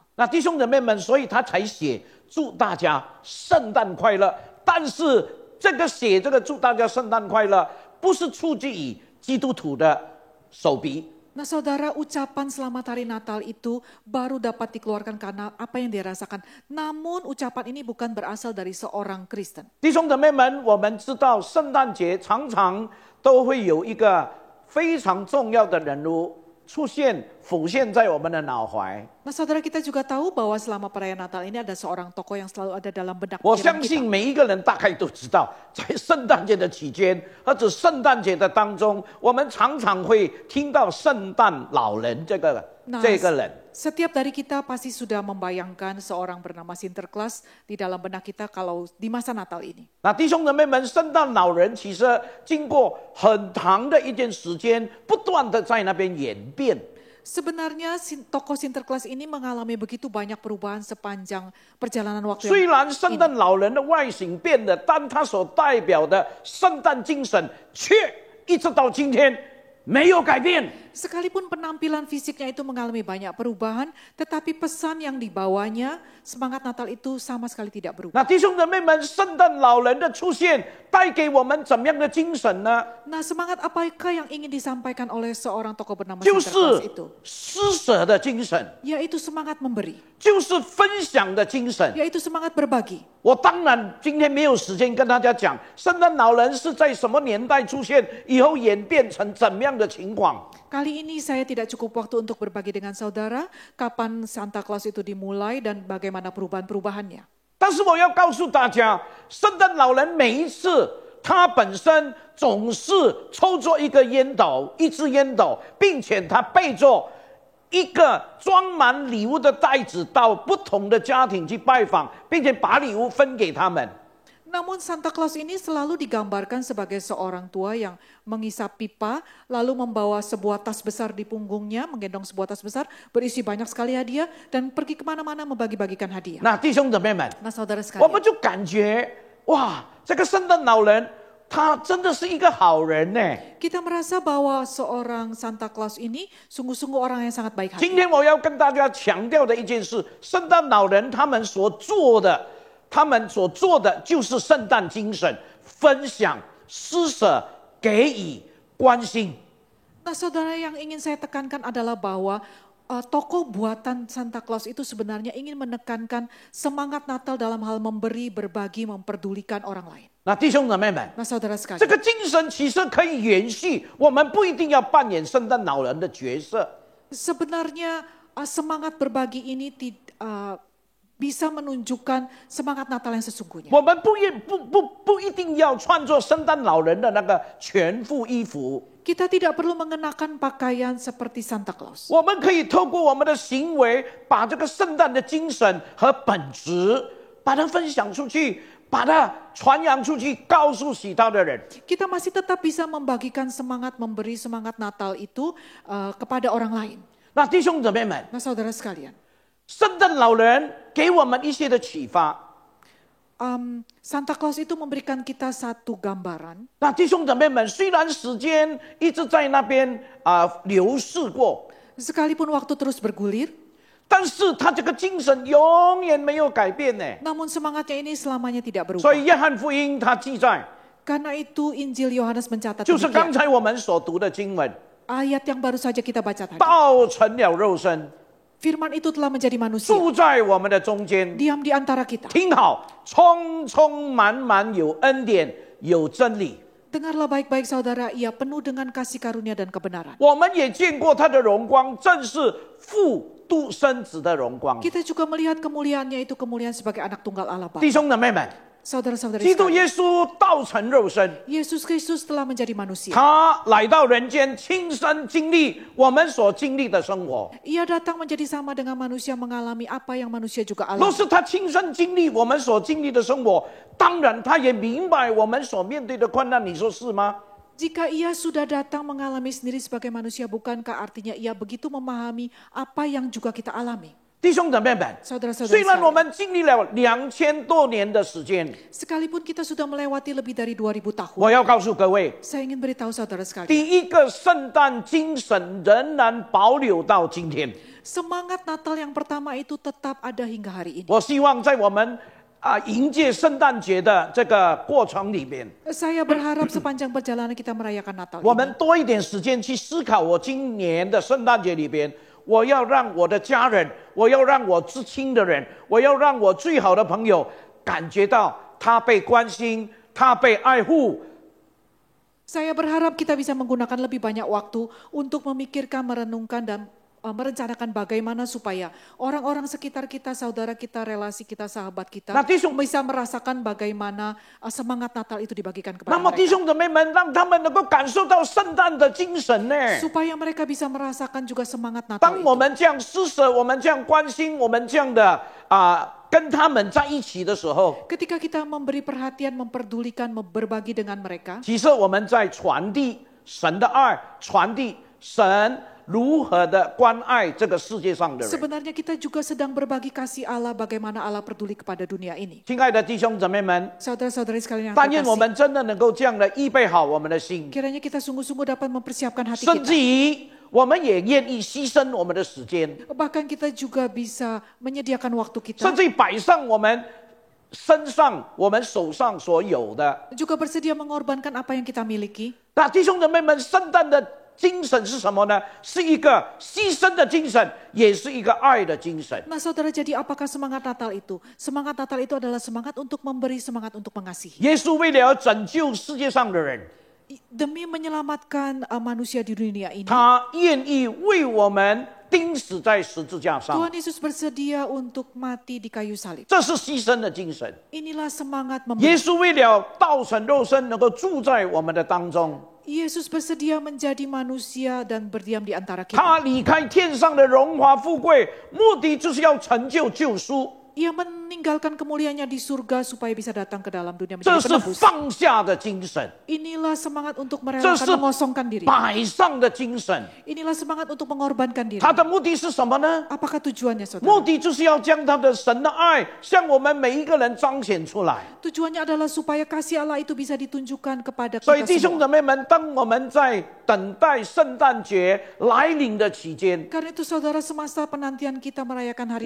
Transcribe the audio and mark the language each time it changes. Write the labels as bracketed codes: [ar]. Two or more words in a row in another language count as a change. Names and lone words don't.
[zh] 那弟兄姊妹们，所以他才写祝大家圣诞快乐。但是这个写这个祝大家圣诞快乐，不是出自于基督徒的手笔。 [id] Nah saudara, ucapan selamat hari Natal itu baru dapat dikeluarkan karena apa yang dia rasakan. Namun ucapan ini bukan berasal dari seorang Kristen. [zh] 弟兄姊妹们，我们知道圣诞节常常都会有一个非常重要的人物浮现在我们的脑怀。 [id] Nah saudara, kita juga tahu bahwa selama perayaan Natal ini ada seorang tokoh yang selalu ada dalam benak [zh] 我 [id] pikiran [zh] 相信 [id] kita. [zh] 每一个人大概都知道，在圣诞节的期间，或者圣诞节的当中，我们常常会听到圣诞老人这个人。 [id] Setiap dari kita pasti sudah membayangkan seorang bernama Sinterklas di dalam benak kita kalau di masa Natal ini. [zh] 那弟兄姊妹们，圣诞老人其实经过很长的一段时间，不断的在那边演变。 [id] Sebenarnya tokoh Sinterklas ini mengalami begitu banyak perubahan sepanjang perjalanan waktu [zh] 虽 [id] yang [zh] 然圣诞老人的外形变了，但他所代表的圣诞精神却一直到今天没有改变。 [id] Sekalipun penampilan fisiknya itu mengalami banyak perubahan, tetapi pesan yang dibawanya, semangat Natal itu sama sekali tidak berubah. [zh] 那弟兄姊妹们，圣诞老人的出现带给我们怎么样的精神呢？ [id] Nah, semangat apakah yang ingin disampaikan oleh seorang tokoh bernama [zh] 就 [id] Sinterklas [zh] 是 [id] itu? [zh] 施舍的精神， [id] Yaitu semangat memberi, [zh] 就是分享的精神。 [id] yaitu semangat berbagi. [zh] 我当然今天没有时间跟大家讲，圣诞老人是在什么年代出现，以后演变成怎么样的情况。 [id] Kali ini saya tidak cukup waktu untuk berbagi dengan saudara kapan Santa Claus itu dimulai dan bagaimana perubahan-perubahannya. [zh] 但是我要告诉大家，圣诞老人每一次他本身总是抽着一支烟斗，并且他背着一个装满礼物的袋子到不同的家庭去拜访，并且把礼物分给他们。 [id] Namun Santa Claus ini selalu digambarkan sebagai seorang tua yang mengisap pipa, lalu membawa sebuah tas besar di punggungnya, menggendong sebuah tas besar, berisi banyak sekali hadiah, dan pergi kemana-mana membagi-bagikan hadiah. [zh] 那弟兄姊妹们， [id] Nah saudara [zh] 我们 [id] sekalian, [zh] 就感觉哇，这个圣诞老人他真的是一个好人呢。 [id] kita merasa bahwa seorang Santa Claus ini sungguh-sungguh orang yang sangat baik [zh] 今 [id] hati. [zh] 天我要跟大家强调的一件事，圣诞老人他们所做的就是圣诞精神，分享、施舍、给予、关心。 [id] Nah saudara, yang ingin saya tekankan adalah bahwa tokoh buatan Santa Claus itu sebenarnya ingin menekankan semangat Natal dalam hal memberi, berbagi, memperdulikan orang lain. [zh] 那弟兄姊妹们， [id] Nah saudara [zh] 这 [id] sekalian, [zh] 个精神其实可以延续，我们不一定要扮演圣诞老人的角色。 [id] sebenarnya semangat berbagi ini bisa menunjukkan semangat Natal yang sesungguhnya. [zh] 我们不一定要穿着圣诞老人的那个全副衣服， [id] Kita tidak perlu mengenakan pakaian seperti Santa Claus. [zh] 我们可以透过我们的行为，把这个圣诞的精神和本质，把它分享出去，把它传扬出去，告诉其他的人。 [id] Kita masih tetap bisa membagikan semangat memberi semangat Natal itu kepada orang lain. [zh] 那弟兄姊妹们， [id] Nah saudara sekalian, [zh] 圣诞老人给我们一些的启发。 [id] Santa Claus itu memberikan kita satu gambaran. [zh] 那弟兄姊妹们，虽然时间一直在那边流逝过， [id] Sekalipun waktu terus bergulir, [zh] 但是他这个精神永远没有改变呢。 [id] namun semangatnya ini selamanya tidak [zh] 所 [id] berubah. [zh] 以约翰福音他记载， [id] Karena itu Injil Yohanes mencatat [zh] 就是刚 [id] demikian. [zh] 才我们所读的经文， [id] Ayat yang baru saja kita baca tadi. [zh] 道成了肉身， [id] Firman itu telah menjadi manusia, [zh] 住在我们的中间。 [id] diam di antara kita. [zh] 听好，充满有恩典，有真理。 [id] Dengarlah baik-baik saudara, ia penuh dengan kasih karunia dan kebenaran. [zh] 我们也见过他的荣光，正是父独生子的荣光。 [id] Kita juga melihat kemuliaannya itu kemuliaan sebagai anak tunggal Allah Bapa. [zh] 弟兄姊妹们， [id] Saudara-saudari [zh] 基督 [id] sekalian, [zh] 耶稣道成肉身， [id] Yesus Kristus telah menjadi manusia. [zh] 他来到人间，亲身经历我们所经历的生活。 [id] Ia datang menjadi sama dengan manusia, mengalami apa yang manusia juga [zh] 若 [id] alami. [zh] 是他亲身经历我们所经历的生活，当然他也明白我们所面对的困难。你说是吗？ [id] Jika ia sudah datang mengalami sendiri sebagai manusia, bukankah artinya ia begitu memahami apa yang juga kita alami? [zh] 弟兄姊妹们， [id] Saudara-saudari [zh] 虽然我 [id] sekalian, [zh] 们经历了2000多年的时间， [id] sekalipun kita sudah melewati lebih dari 2000 tahun, [zh] 我要告诉各位， [id] saya ingin beritahu saudara sekalian, [zh] 第一个圣诞精神仍然保留到今天。 [id] semangat Natal yang pertama itu tetap ada hingga hari ini. [zh] 我希望在我们迎接圣诞节的这个过程里面， [id] Saya berharap sepanjang perjalanan kita merayakan Natal [zh] 我 [id] ini, [zh] 们多一点时间去思考，我今年的圣诞节里边，我要让我的家人，我要让我至亲的人，我要让我最好的朋友感觉到他被关心，他被爱护。 [id] saya berharap kita bisa menggunakan lebih banyak waktu untuk memikirkan, merenungkan, dan merencanakan bagaimana supaya orang-orang sekitar kita, saudara kita, relasi kita, sahabat kita, Nah, [zh] 弟兄- [id] bisa merasakan bagaimana semangat Natal itu dibagikan kepada [zh] 那么弟 [id] mereka. [zh] 兄姊妹们，让他们能够感受到圣诞的精神呢。 [id] Supaya mereka bisa merasakan juga semangat Natal [zh] 当我 [id] itu. [zh] 们这样施舍，我们这样关心，我们这样的跟他们在一起的时候， [id] Ketika kita memberi perhatian, memperdulikan, berbagi dengan mereka, [zh] 其实我们在传递神的爱，传递神如何的关爱这个世界上的人。 [id] sebenarnya kita juga sedang berbagi kasih Allah, bagaimana Allah peduli kepada dunia ini. [zh] 亲爱的弟兄姊妹们， [id] Saudara-saudari sekalian yang [zh] 但愿我 [id] terkasih, [zh] 们真的能够这样的预备好我们的心， [id] kiranya kita sungguh-sungguh dapat mempersiapkan hati [zh] 甚至 [id] kita. [zh] 于我们也愿意牺牲我们的时间， [id] Bahkan kita juga bisa menyediakan waktu [zh] 甚 [id] kita, [zh] 至于摆上我们身上、我们手上所有的。 [id] juga bersedia mengorbankan apa yang kita miliki. [zh] 那弟兄姊妹们，圣诞的精神是什么呢？是一个牺牲的精神，也是一个爱的精神。 [id] Nah saudara, jadi apakah semangat Natal itu? Semangat Natal itu adalah semangat untuk memberi, semangat untuk mengasihi. [zh] 耶稣为了要拯救世界上的人， [id] Demi menyelamatkan manusia di dunia ini, [zh] 他愿意为我们钉死在十字架上， [id] Tuhan Yesus bersedia untuk mati di kayu salib. [zh] 这是牺牲的精神。 [id] Inilah semangat [zh] 耶 [id] memberi. [zh] 稣为了道成肉身，能够住在我们的当中， [id] Yesus bersedia menjadi manusia dan berdiam di antara [zh] 他 [id] kita. [zh] 离开天上的荣华富贵，目的就是要成就救赎。 [id] Ia meninggalkan kemuliaannya di surga supaya bisa datang ke dalam dunia [zh] 这 [id] menjadi [zh] 是 [id] penebus. [zh] 放下的精神， [id] Inilah semangat untuk [zh] 这 [id] merelakan [zh] 是 [id] mengosongkan diri. [zh] 摆上的精神。 [id] Inilah semangat untuk mengorbankan diri. [zh] 它的目的是什么呢？ [id] Apakah tujuannya [zh] 目 [id] saudara? [zh] 的就是要将他的神的爱向我们每一个人彰显出来。 [id] Tujuannya adalah supaya kasih Allah itu bisa ditunjukkan kepada [zh] 所以 [id] kita [zh] 弟兄 [id] semua. [zh] 姊妹们，当我们在等待圣诞节来临的期间， [id] Karena itu saudara, semasa penantian kita merayakan hari